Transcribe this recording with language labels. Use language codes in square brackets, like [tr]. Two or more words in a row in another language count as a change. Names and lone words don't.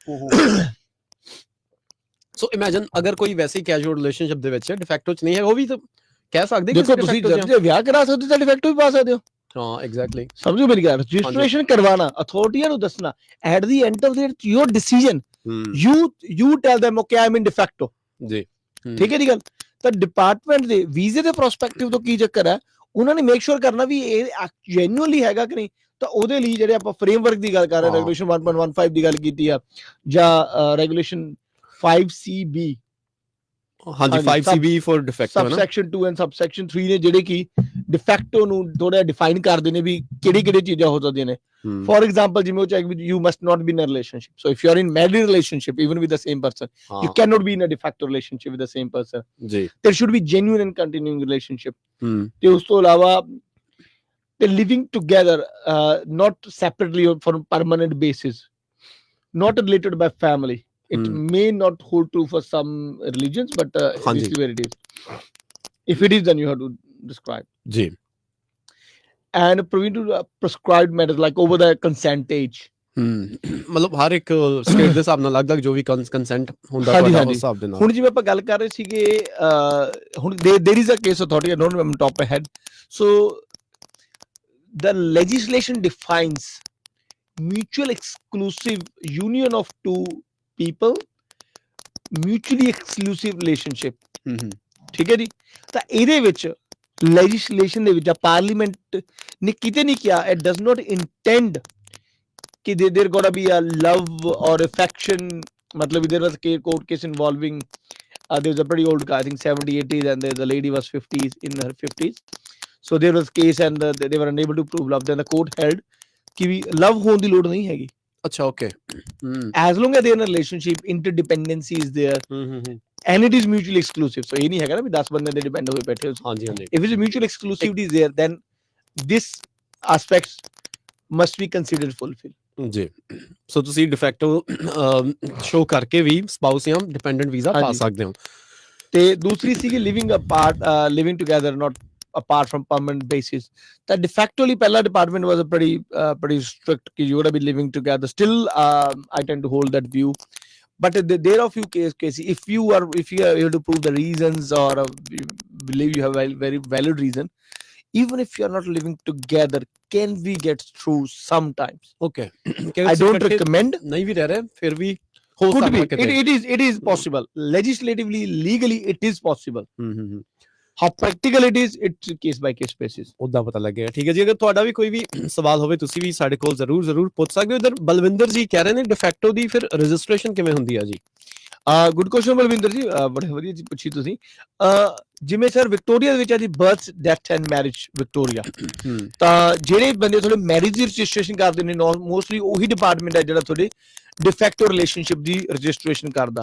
[pa] ਸੋ ਇਮੇਜਿਨ ਅਗਰ ਕੋਈ ਵੈਸੇ [en] casual relationship [pa] ਦੇ ਵਿੱਚ ਡਿਫੈਕਟੋ ਚ ਨਹੀਂ ਹੈ, ਉਹ ਵੀ ਤਾਂ ਕਹਿ ਸਕਦੇ। ਦੇਖੋ ਤੁਸੀਂ ਜੇ ਵਿਆਹ ਕਰਾ ਸਕਦੇ ਤਾਂ ਡਿਫੈਕਟੋ ਵੀ ਪਾ ਸਕਦੇ ਹੋ। ਹਾਂ, ਐਗਜ਼ੈਕਟਲੀ। ਸਮਝੋ ਮੇਰੀ ਗੱਲ। ਰਜਿਸਟ੍ਰੇਸ਼ਨ ਕਰਵਾਣਾ, ਅਥਾਰਟੀਆਂ ਨੂੰ ਦੱਸਣਾ, [en] at the end of the your decision, you tell them okay I am in defecto [pa] ਜੀ। ਠੀਕ ਹੈ ਜੀ ਗੱਲ। ਤਾਂ ਡਿਪਾਰਟਮੈਂਟ ਦੇ ਵੀਜ਼ੇ ਦੇ ਪ੍ਰੋਸਪੈਕਟਿਵ ਤੋਂ ਕੀ ਚੱਕਰ ਹੈ, ਉਹਨਾਂ ਨੇ [en] make sure [pa] ਕਰਨਾ ਵੀ ਇਹ ਜੈਨੂਅਲੀ ਹੈਗਾ ਕਿ ਨਹੀਂ। ਤਾਂ ਉਹਦੇ ਲਈ ਜਿਹੜੇ ਆਪਾਂ ਫਰੇਮਵਰਕ ਦੀ ਗੱਲ ਕਰ ਰਹੇ, ਰੈਗੂਲੇਸ਼ਨ 1.15 ਦੀ ਗੱਲ ਕੀਤੀ ਆ, ਜਾਂ ਰੈਗੂਲੇਸ਼ਨ 5CB, ਹਾਂਜੀ 5CB [en] for de facto, subsection 2 and subsection 3 [pa] ਨੇ ਜਿਹੜੇ ਕਿ ਡਿਫੈਕਟੋ ਨੂੰ ਥੋੜਾ ਡਿਫਾਈਨ ਕਰਦੇ ਨੇ ਵੀ ਕਿਹੜੀ ਚੀਜ਼ਾਂ ਹੋ ਸਕਦੀਆਂ ਨੇ। [en] for example, [pa] ਜਿਵੇਂ ਉਹ ਚਾਹੀਦਾ [en] you must not be in a relationship. so if you are in married relationship even with the same person, you can not be in a de facto relationship with the same person [pa] ਜੀ। [en] there should be genuine and continuing relationship. [pa] ਤੇ ਉਸ ਤੋਂ ਇਲਾਵਾ ਤੇ [en] living together, not separately for permanent basis, not related by family। It may not hold true for some religions, but this is where it is. If it is, then you have to describe जी। And prescribed matters like over the consent age, [pa] ਮਤਲਬ ਹਰ ਇੱਕ ਸਟੇਟ ਦੇ ਹਿਸਾਬ ਨਾਲ ਅਲੱਗ-ਅਲੱਗ ਜੋ ਵੀ ਕੰਸੈਂਟ ਹੁੰਦਾ ਤੁਹਾਡਾ ਉਸ ਹਿਸਾਬ ਦੇ ਨਾਲ। ਹੁਣ ਜਿਵੇਂ ਆਪਾਂ ਗੱਲ ਕਰ ਰਹੇ ਸੀਗੇ ਹੁਣ [en] there is a case authority, I don't remember top my head, so the legislation defines mutual exclusive union of two people, mutually exclusive relationship, [pa] ਠੀਕ ਹੈ ਜੀ। ਤਾਂ ਇਹਦੇ ਵਿੱਚ ਲੈਜਿਸਲੇਸ਼ਨ ਦੇ ਵਿੱਚ ਪਾਰਲੀਮੈਂਟ ਨੇ ਕਿਤੇ ਨਹੀਂ ਕਿਹਾ [en] it does not intend कि there gotta be a love or affection, matlab there was a court case involving there was a pretty old guy, I think 70s 80s, and the lady was 50s, in her 50s, so there was case and they were unable to prove love, then the court held कि love [pa] ਹੋਣ ਦੀ ਲੋੜ ਨਹੀਂ ਹੈਗੀ। ਅੱਛਾ, [en] okay, as long as they are in a relationship, interdependency is there, and it is mutually exclusive, so [pa] ਇਹ ਨਹੀਂ ਹੈਗਾ ਨਾ ਵੀ 10 ਬੰਦੇ ਦੇ ਡਿਪੈਂਡ ਹੋਏ ਬੈਠੇ ਹੋ। ਹਾਂਜੀ ਹਾਂਜੀ, [en] if it's mutual exclusivity is there, then this aspects must be considered fulfilled [pa] ਜੀ। ਸੋ ਤੁਸੀਂ ਡਿਫੈਕਟੋ ਸ਼ੋ ਕਰਕੇ ਵੀ ਸਪਾਊਸ ਜਾਂ ਡਿਪੈਂਡੈਂਟ ਵੀਜ਼ਾ ਪਾ ਸਕਦੇ ਹੋ। ਤੇ ਦੂਸਰੀ ਸੀਗੀ [en] living apart, living together not apart from permanent basis, that de facto pehla department was a pretty strict ki you gotta be living together. Still I tend to hold that view, but there are a few cases if you are able to prove the reasons or believe you have a very valid reason, even if you are not living together, can we get through sometimes? Okay, I don't recommend, [hi] nahi bhi reh rahe fir bhi [en] could be, it is possible legislatively, legally it is possible. How practical it is, it's case by case basis, [pa] ਉਦਾਂ ਪਤਾ ਲੱਗੇਗਾ। ਠੀਕ ਹੈ ਜੀ, ਅਗਰ ਤੁਹਾਡਾ ਵੀ ਕੋਈ ਵੀ ਸਵਾਲ ਹੋਵੇ ਤੁਸੀਂ ਵੀ ਸਾਡੇ ਕੋਲ ਜ਼ਰੂਰ ਪੁੱਛ ਸਕਦੇ ਹੋ। ਇਧਰ ਬਲਵਿੰਦਰ ਜੀ ਕਹਿ ਰਹੇ ਨੇ ਡਿਫੈਕਟੋ ਦੀ ਫਿਰ ਰਜਿਸਟ੍ਰੇਸ਼ਨ ਕਿਵੇਂ ਹੁੰਦੀ ਆ ਜੀ? [en] good question [pa] ਬਲਵਿੰਦਰ ਜੀ, ਬੜੇ ਵਧੀਆ ਜੀ ਪੁੱਛੀ ਤੁਸੀਂ। ਜਿਵੇਂ ਸਰ ਵਿਕਟੋਰੀਆ ਦੇ ਵਿੱਚ ਆ ਜੀ ਬਰਥ ਡੈਥ ਐਂਡ ਮੈਰਿਜ ਵਿਕਟੋਰੀਆ, ਤਾਂ ਜਿਹੜੇ ਬੰਦੇ ਤੁਹਾਡੇ ਮੈਰਿਜ ਦੀ ਰਜਿਸਟ੍ਰੇਸ਼ਨ ਕਰਦੇ ਨੇ ਮੋਸਟਲੀ ਉਹੀ ਡਿਪਾਰਟਮੈਂਟ ਹੈ ਜਿਹੜਾ ਤੁਹਾਡੇ ਡਿਫੈਕਟੋ ਰਿਲੇਸ਼ਨਸ਼ਿਪ ਦੀ ਰਜਿਸਟ੍ਰੇਸ਼ਨ ਕਰਦਾ।